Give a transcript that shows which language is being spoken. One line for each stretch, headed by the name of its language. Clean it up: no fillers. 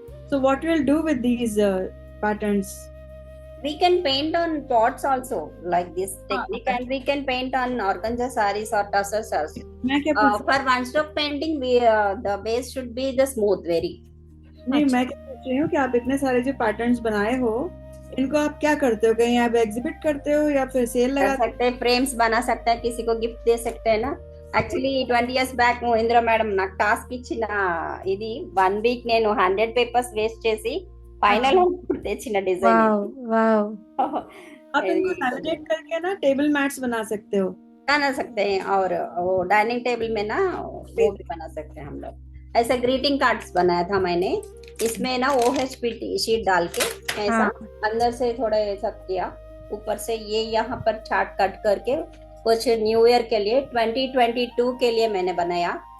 English: So what we'll do with these patterns? We can paint on pots also, like this technique, and we can paint on organza sarees or tassels also.
Hindi: मैं क्या पूछ
English: For one stroke painting, the base should be the smooth, very.
Hindi: नहीं, मैं क्या पूछ रही हूँ कि आप इतने सारे जो पैटर्न्स बनाए हो, इनको आप क्या करते हो? कहीं आप एग्जिबिट करते हो या फिर सेल कर लगा सकते हैं, फ्रेम्स बना सकते हैं, किसी को गिफ्ट दे सकते हैं ना.
Telugu: Actually 20 years back Indra madam నాకు టాస్క్ ఇచ్చిన, ఇది 1 week నేను 100 పేపర్స్ వేస్ట్ చేసి ఫైనల్ తెచ్చిన డిజైన్.
Hindi: Wow wow. आप इनको लैमिनेट करके ना टेबल मैट्स बना सकते हो. बना सकते हैं, और वो डाइनिंग टेबल में ना वो भी बना सकते हैं हम लोग. ऐसा ग्रीटिंग कार्ड्स बनाया था मैंने, इसमें ना OHP शीट डाल के ऐसा हाँ. अंदर से थोड़ा ऐसा किया, ऊपर से ये यहाँ पर चार्ट कट करके कुछ न्यू ईयर के लिए 2022 के लिए मैंने बनाया.